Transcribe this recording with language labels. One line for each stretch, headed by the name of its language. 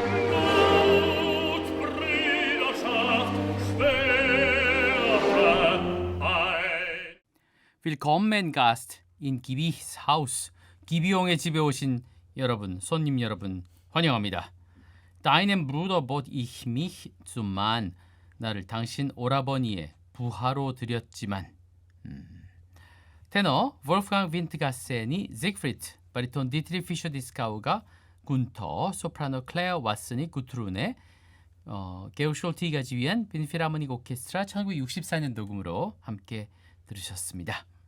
German: Mut, Brüderschaft, schwere ein. Willkommen Gast in Gibi's Haus.
Korean: 기비용의 집에 오신 여러분, 손님 여러분 환영합니다.
German: Deinem Bruder bot ich mich zum Mann.
Korean: 나를 당신 오라버니의 부하로 드렸지만. 테너 Wolfgang Windgassen이 Siegfried, 바리톤 디트리 피셔 디스카우가 군터, 소프라노 클레어 왓슨이 구트룬의 게오 숄티가 지휘한 빈필하모닉 오케스트라 1964년 녹음으로 함께 들으셨습니다.